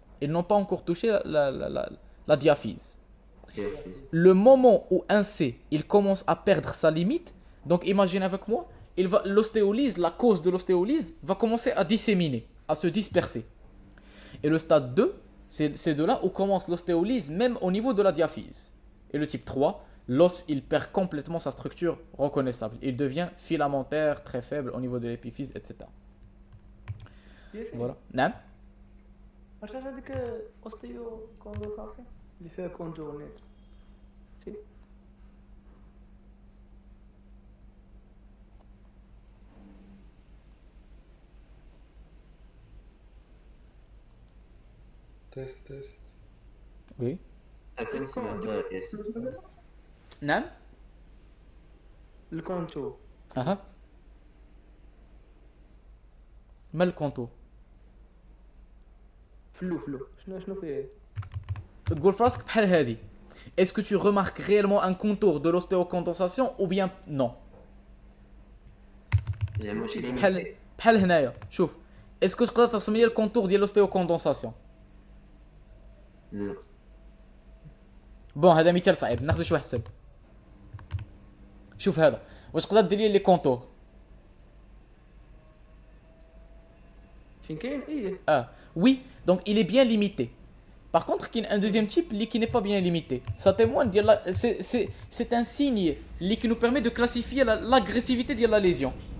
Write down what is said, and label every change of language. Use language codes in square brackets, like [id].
[fr] Ils n'ont pas encore touché la diaphyse. Le moment où un C, il commence à perdre sa limite, donc imaginez avec moi, l'ostéolyse, la cause de l'ostéolyse va commencer à disséminer, à se disperser. Et le stade 2, c'est de là où commence l'ostéolyse, même au niveau de la diaphyse. Et le type 3, l'os, il perd complètement sa structure reconnaissable. Il devient filamentaire, très faible au niveau de l'épiphyse, etc. Voilà. نعم. [ar] واش هذيك اوستيو كوندنساسيون اللي فيها كونتور نيت شي تيست. Oui. هكا سمعتها ياسين. نعم. الكونتور أها. ما الكونتور؟ فلو شنو فيه تقول في راسك بحال هادي. [fr] Est-ce que tu remarques réellement un contour de l'ostéocondensation ou bien non? [ar] زعما ماشي بحال هنايا شوف. Est-ce que تقدر ترسم لي الكونتور ديال l'ostéocondensation؟ لا. بون هذا مثال صعيب ناخذ شي واحد سهل. شوف هذا واش تقدر دير لي كونتور؟ فين كاين ايه [fr] Oui, donc il est bien limité. Par contre, il y a un deuxième type qui n'est pas bien limité. Ça témoigne c'est un signe qui nous permet de classifier l'agressivité de la lésion.